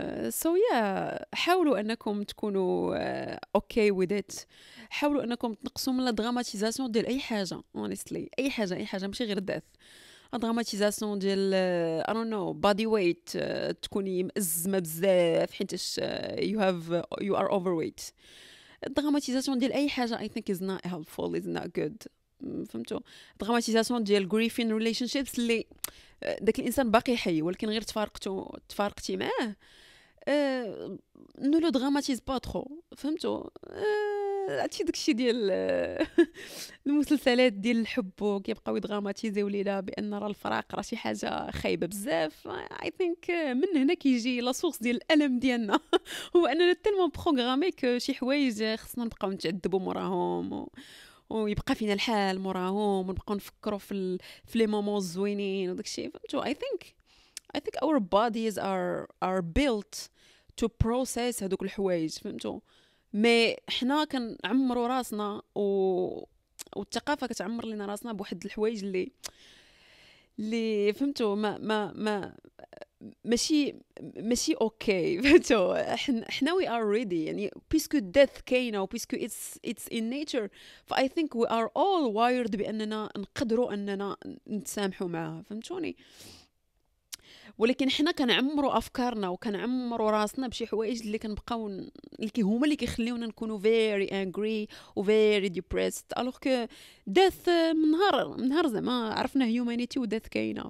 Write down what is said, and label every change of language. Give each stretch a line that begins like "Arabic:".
English: so yeah
Arabic: حاولوا انكم تكونوا اوكي
English: with it.
Arabic: حاولوا انكم تنقصوا من لا دراماتيزاسيون ديال اي حاجه
English: honestly،
Arabic: اي حاجه ماشي غير داث. دراماتيزاسيون ديال
English: I don't know
Arabic: body weight، تكوني مأزمه بزاف حيتاش
English: you are overweight.
Arabic: الدراماتيزاسيون ديال اي حاجه
English: I think is not helpful is not good.
Arabic: فهمتوا؟ الدراماتيزاسيون ديال
English: grief in relationships
Arabic: اللي داك الانسان باقي حي ولكن غير تفارقتي معاه،
French: نو لو دراماتيز با ترو.
Arabic: فهمتوا؟ عرفتي داكشي ديال المسلسلات ديال الحب وكيبقاو يدراماتيزيو لينا بان راه الفراق راه شي حاجه خايبه بزاف.
English: I think
Arabic: من هنا كيجي لا سورس ديال الالم ديالنا هو اننا
French: تيلمون بروغرامي
Arabic: كو شي حوايج خصنا نبقاو نتعذبوا موراهم ويبقى فينا الحال موراهم ونبقاو نفكروا في لي مومون زوينين وداكشي. فهمتوا؟
English: I think our bodies are built to process
Arabic: هذوك الحوايج. فهمتوا؟ مي حنا كنعمروا راسنا والثقافه كتعمر لنا راسنا بواحد الحوايج اللي فهمتوا ما ماشي اوكي. فهمتوا؟ حنا
English: we are ready
Arabic: يعني بيسكو death كاينه وبيسكو
English: it's in nature.
Arabic: ف
English: I think we are all wired
Arabic: باننا نقدروا اننا نتسامحوا معها. فهمتوني؟ ولكن حنا كنعمروا افكارنا وكنعمروا راسنا بشي حوايج اللي كنبقاو اللي هما اللي كيخليونا نكونوا
English: very angry
Arabic: و
English: very depressed
French: alors que
Arabic: death من نهار زعما عرفنا humanity و death كاينه.